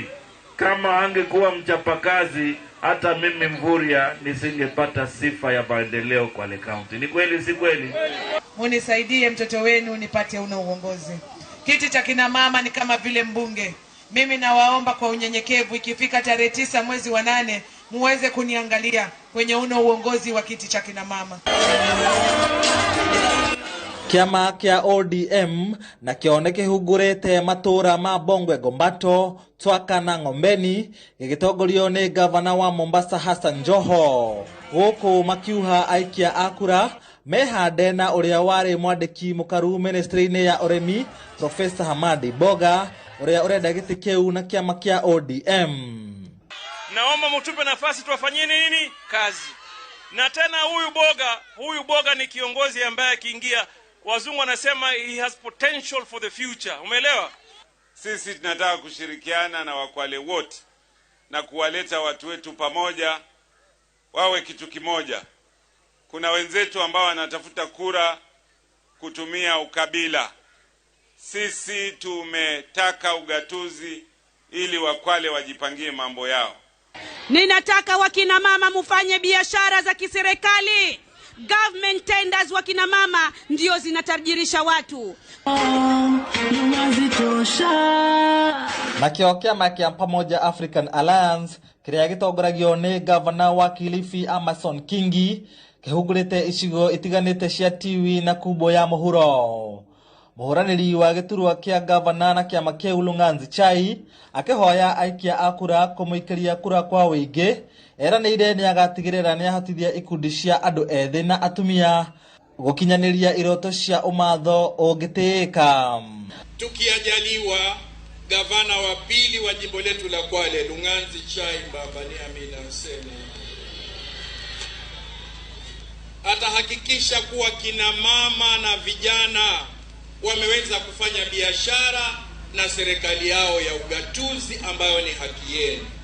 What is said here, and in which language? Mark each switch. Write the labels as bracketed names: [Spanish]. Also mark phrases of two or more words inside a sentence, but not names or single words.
[Swahili] Kama angekuwa mchapakazi, hata mimi Mvurya nisingepata sifa ya maendeleo Kwale County. Ni kweli si kweli? Munisaidie mtoto wenu nipate una uongozi. Kiti cha kina mama ni kama vile mbunge. Mimi nawaomba kwa unyenyekevu, ikifika tarehe 9 mwezi wa 8 muweze kuniangalia kwenye una uongozi wa kiti cha kina mama. [Kikuyu] Kiama kia ODM na kioneke hugurete matura ma Bongwe Gombato, Twaka na Ngombeni gigitongoryo ni gavana wa Mombasa Hassan Joho. Guku makiuha aikia akura mehande na uria wari mwandiki mukaru ministry-ini ya uremi Professor Hamadi Boga uria urenda giti kiu na kiama kia ODM. [Swahili] Naomba mtupe nafasi tuwafanyie nini kazi. Na tena huyu Boga ni kiongozi ambaye akiingia wazungu wanasema [English] he has potential for the future. [Swahili] Umeelewa? Sisi tunataka kushirikiana na Wakwale wote na kuwaleta watu wetu pamoja wawe kitu kimoja. Kuna wenzetu ambao wanatafuta kura kutumia ukabila. Sisi tumetaka ugatuzi ili Wakwale wajipangie mambo yao. Ninataka wakina mama mufanye biashara za kiserikali. [English] Government tenders [Swahili] wakina mama ndio zinatajirisha watu. [Kikuyu] Na kiama kia pamoja African Alliance kiria gitongoragio ni gavana wa Kilifi Amason Kingi kihungurite icigo itiganite cia Tiwi na Kubo ya muhuro. Muhuraniri wa giturwa kia gavana na kiama kia Lunganzi Chai akihoya aikia akura kumuikaria kura kwa wingi. Eranĩire ni agatigirira ni ahotithia ikundi cia andu ethi na atumia gukinyaniria iroto cia umatho ungitiika. [Swahili] Tukiajaliwa gavana wa pili wa jimbo letu la Kwale Lunganzi Chai Baba ni Amina Hussein atahakikisha kuwa kina mama na vijana wameweza kufanya biashara na serikali yao ya ugatuzi ambayo ni haki yenu.